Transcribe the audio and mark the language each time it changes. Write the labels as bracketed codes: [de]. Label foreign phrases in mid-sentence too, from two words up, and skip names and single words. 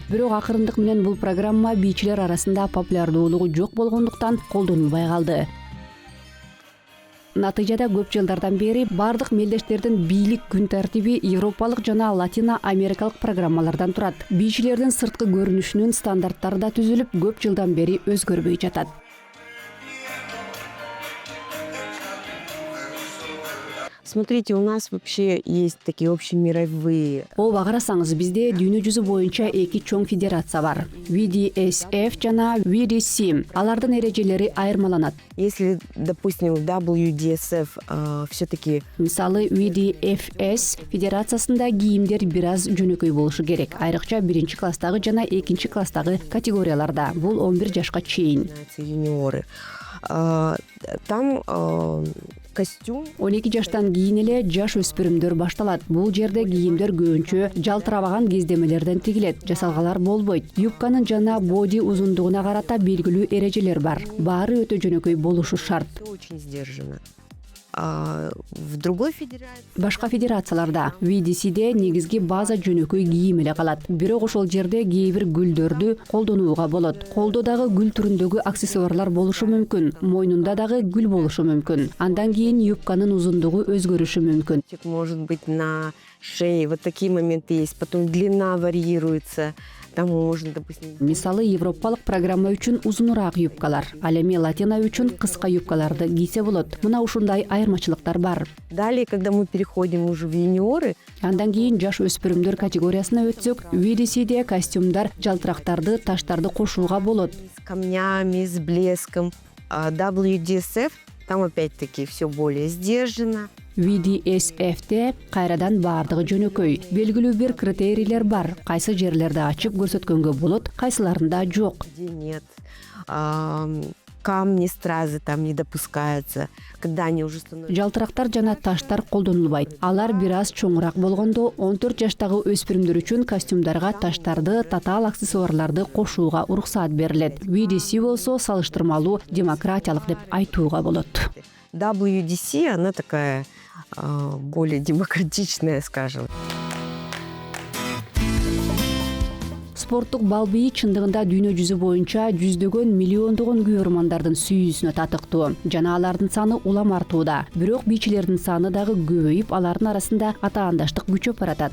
[ky] Бирок акырындык менен бул программа бийчилер арасында популярдуулугу жок болгондуктан колдонулбай калды. Натыйжада көп жылдардан бери бардык мелдештердин бийлик күн тартиби европалык жана латино америкалык программалардан турат. Бийчилердин сырткы көрүнүшүнүн стандарттары да түзүлүп, көп жылдан бери өзгөрбөй жатат. [ru] Смотрите, у нас вообще есть такие общемировые. [ky] Ооба, карасаңыз, бизде дүйнө жүзү боюнча 2 чоң федерация бар. VDSF жана VDC. Алардын эрежелери айырмаланат. [ru] Если, допустим, в WDSF все-таки [ky] Мисалы, VDFS федерациясында кийимдер бир аз жөнөкөй болушу керек. Айрыкча 1-класстагы жана 2-класстагы категорияларда. Бул 11 жашка чейин. [ru] юниоры, там костюм [ky] 12 жаштан кийин эле жаш өспүрүмдөр башталат. Бул жерде кийимдер көбүнчө жалтырабаган кездемелерден тигилет, жасалгалар болбойт. Юбканын жана боди узундугуна карата белгилүү эрежелер бар. Баары өтө жөнөкөй болушу шарт. [ru] очень сдержанно. В другой федерации [ky] Башка федерацияларда VDC'де негизги база жөнөкөй кийим эле калат. Бирок ошол жерде кээ бир гүлдөрдү колдонууга болот. Колдо дагы гүл түрүндөгү аксессуарлар болушу мүмкүн. Мойнунда дагы гүл болушу мүмкүн. Андан кийин юбканын узундугу өзгөрүшү мүмкүн. [ru] может быть на шее, вот такие моменты есть. Потом длина варьируется. Там можно, допустим, [ky] Мисалы, европалык программа үчүн узунураак юбкалар, ал эми латина үчүн кыска юбкаларды кийсе болот. Мына ушундай айырмачылыктар бар. [ru] далее, когда мы переходим уже в юниоры, [ky] Андан кийин жаш өспүрүмдөр категориясына өтсөк, VDC'де костюмдар, жалтырактарды, таштарды кошууга болот. [ru] с камнями, с блеском, WDSF, там опять-таки все более сдержанно. [ky] VDSF'де кайрадан баардыгы жөнөкөй. Белгилүү бир критерийлер бар. Кайсы жерлерде ачып көрсөткөнгө болот, кайсыларында жок. [ru] Где нет. Камни, стразы там не допускаются. Когда они уже становятся... [ky] Жалтырактар жана таштар колдонулбайт. Алар бир аз чоңураак болгондо 14 жаштагы өспүрүмдөр үчүн костюмдарга таштарды, татаал аксессуарларды кошууга уруксаат берилет. VDC болсо салыштырмалуу демократиялык деп айтууга болот. [ru] WDC, она такая более демократичная, скажем. [ky] Спорттук бал бийи чындыгында дүйнө жүзү боюнча жүздөгөн, миллиондогон күйөрмандардын сүйүүсүнө татыктуу. Жана алардын саны улам артууда. Бирок бийчилердин саны дагы көбөйүп, алардын арасында атаандаштык күчөп баратат.